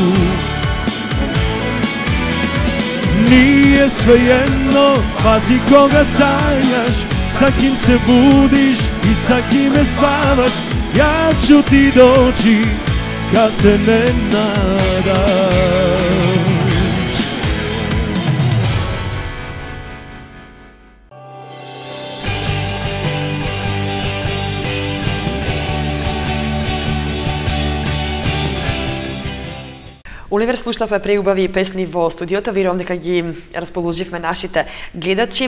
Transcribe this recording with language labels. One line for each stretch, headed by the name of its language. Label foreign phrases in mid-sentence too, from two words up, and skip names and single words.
Serbian: Nije svejedno, pazi koga sanjaš, sa kim se budiš i sa kime spavaš. Ja ću ti doći kad se ne nadaš.
Macedonian: Оливер, слушнавме преубави песни во студиото, верувам дека ги расположивме нашите гледачи.